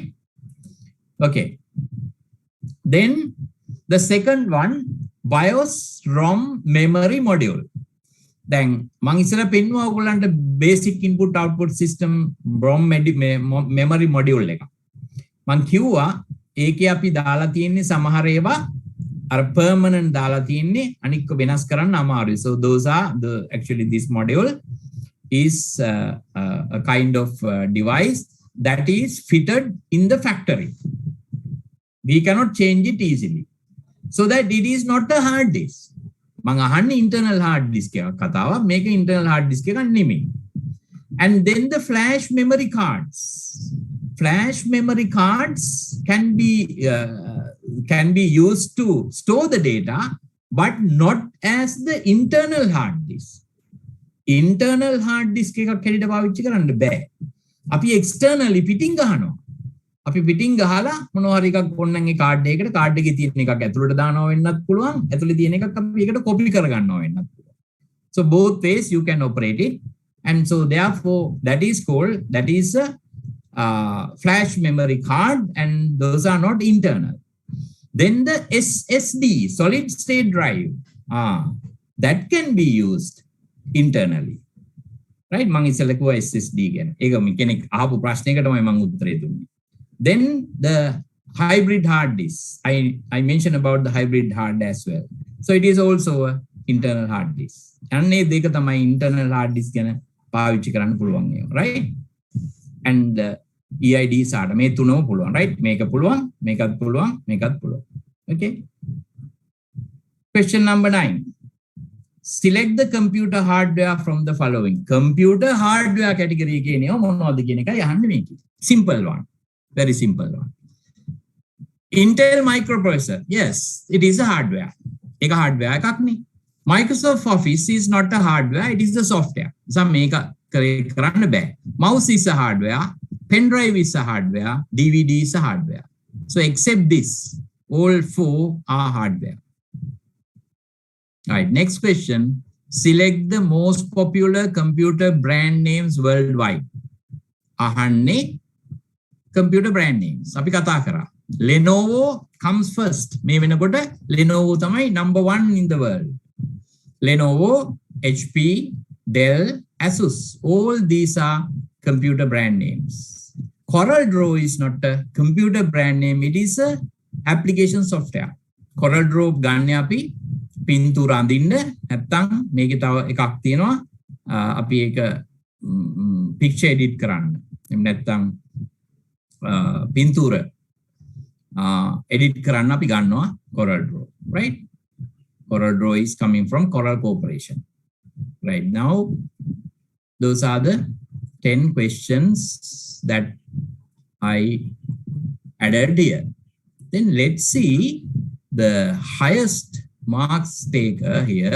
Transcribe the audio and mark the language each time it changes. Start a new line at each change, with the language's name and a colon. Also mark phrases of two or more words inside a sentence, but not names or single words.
English: Okay. Then the second one, BIOS ROM memory module. Then
Sinhala: මම ඉස්සෙල්ලා පෙන්නුවා ඔයගොල්ලන්ට
English: basic input output system ROM memory module එක.
Sinhala: මම කිව්වා ඒකේ අපි දාලා තියෙන්නේ සමහර ඒවා අර permanent දාලා තියෙන්නේ අනික වෙනස් කරන්න අමාරුයි.
English: So those are the actually this module is a kind of device that is fitted in the factory. We cannot change it easily. So that it is not a hard disk.
Sinhala: මං අහන්නේ
English: internal hard disk
Sinhala: එකක් කතාවක්. මේක
English: internal hard disk
Sinhala: එකක් නෙමෙයි.
English: And then the flash memory cards. Flash memory cards can be used to store the data, but not as the internal hard disk. Internal hard disk
Sinhala: එකක් හැටියට පාවිච්චි කරන්න බෑ. අපි externally පිටින් ගහනවා. අපි පිටින් ගහලා මොනවා හරි එකක් ඕනනම් ඒ කාඩ් එකකට කාඩ් එකේ තියෙන එකක් ඇතුළට දානවා වෙන්නත් පුළුවන්. ඇතුළේ තියෙන එකක් අපි ඒකට copy කරගන්නවා වෙන්නත් පුළුවන්.
English: So both ways you can operate it, and so therefore that is a flash memory card, and those are not internal. Then the SSD, solid state drive, that can be used internally. Right?
Sinhala: මං ඉස්සෙල්ලා කිව්වා SSD ගැන. ඒක කෙනෙක් අහපු ප්‍රශ්නයකට තමයි මං උත්තරේ දුන්නේ.
English: Then the hybrid hard disk. I mentioned about the hybrid hard as well. So it is also a internal hard disk.
Sinhala: අන්නේ දෙක තමයි
English: internal hard disk
Sinhala: ගැන පාවිච්චි කරන්න පුළුවන් ඒවා.
English: Right?
Sinhala: And EID SATA මේ තුනම පුළුවන්. Right? මේක පුළුවන්, මේකත් පුළුවන්, මේකත් පුළුවන්.
English: Okay? Question number 9. Select the computer hardware from the following. Computer hardware category
Sinhala: එකේ නේ මොනවද කියන එකයි අහන්නේ මේකේ.
English: Simple one. Very simple one. Intel microprocessor. Yes, it is a hardware.
Sinhala: Eka hardware එකක් නේ.
English: Microsoft Office is not a hardware, it is a software.
Sinhala: So මේක කරන්න බෑ.
English: Mouse is a hardware, pen drive is a hardware, DVD is a hardware. So except this, all 4 are hardware. Alright, next question. Select the most popular computer brand names worldwide. Ahanne computer brand names.
Sinhala: අපි කතා කරා.
English: Lenovo comes first.
Sinhala: මේ වෙනකොට
English: Lenovo තමයි number 1 in the world. Lenovo, HP, Dell, Asus. All these are computer brand names. CorelDRAW is not a computer brand name. It is a application software.
Sinhala: CorelDRAW ගන්න අපි පින්තූර අඳින්න නැත්තම් මේකේ තව එකක් තියෙනවා අපි ඒක
English: picture edit
Sinhala: කරන්න. එහෙම නැත්තම් පින්තූර edit කරන්න අපි ගන්නවා CorelDRAW, right?
English: CorelDRAW is coming from Corel Corporation. Right now, those are the 10 questions that I added here. Then let's see the highest marks taker here.